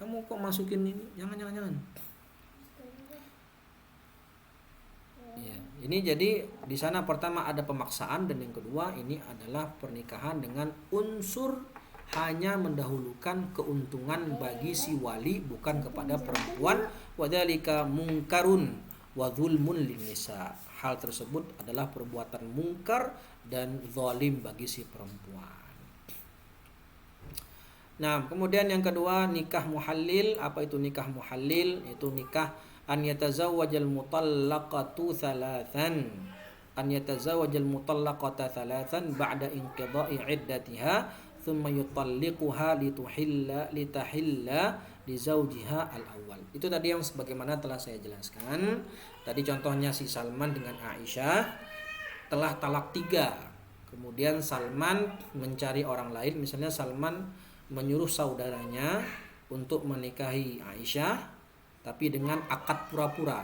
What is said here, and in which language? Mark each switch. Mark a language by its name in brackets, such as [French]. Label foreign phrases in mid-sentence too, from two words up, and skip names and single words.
[Indonesian] kamu kok masukin ini, jangan. Ya, ini jadi di sana pertama ada pemaksaan, dan yang kedua ini adalah pernikahan dengan unsur hanya mendahulukan keuntungan bagi si wali bukan kepada perempuan. [Arabic] وذلك منكر وظلم للنساء. [Indonesian] Hal tersebut adalah perbuatan mungkar dan zalim bagi si perempuan. Nah, kemudian yang kedua nikah muhallil. Apa itu nikah muhallil? Itu nikah [Arabic] أن يتزوج المطلقة ثلاثا. أن يتزوج المطلقة ثلاثا بعد انقضاء عدتها ثم يطلقها لتحل لزوجها الأول. [Indonesian] Itu tadi yang sebagaimana telah saya jelaskan. Tadi contohnya si Salman dengan Aisyah telah talak 3. Kemudian Salman mencari orang lain, misalnya Salman menyuruh saudaranya untuk menikahi Aisyah tapi dengan akad pura-pura.